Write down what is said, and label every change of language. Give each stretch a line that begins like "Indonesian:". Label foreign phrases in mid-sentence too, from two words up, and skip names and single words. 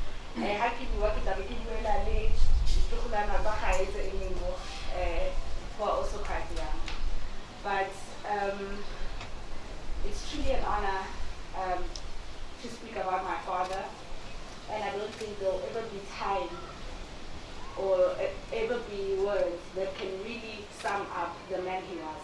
Tswana: ha ke bua ke tla be ke buela le ditlogolwana tsa gae tse e leng mo
English: who are also quite young. But it's truly an honor to speak about my father, and I don't think there'll ever be time or ever be words that can really sum up the man he was.